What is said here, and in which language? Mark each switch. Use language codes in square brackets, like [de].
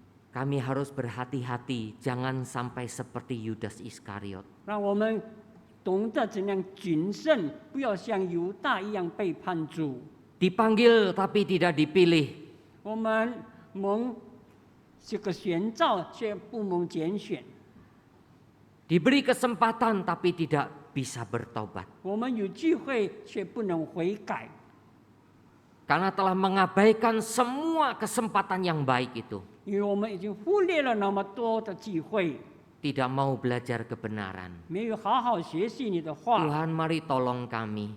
[id] Kami harus berhati-hati, jangan sampai seperti Yudas Iskariot. [zh] 让我们懂得怎样谨慎，不要像犹大一样背叛主。 [id] Dipanggil tapi tidak dipilih. [zh] 我们蒙这个选召，却不蒙拣选。 [id] Diberi kesempatan tapi tidak bisa bertobat. [zh] 我们有机会，却不能悔改， [id] Karena telah mengabaikan semua kesempatan yang baik itu. [zh] 因为我们已经忽略了那么多的机会， [id] Tidak mau belajar kebenaran. [zh] 没有好好学习你的话。 [id] Tuhan mari tolong kami.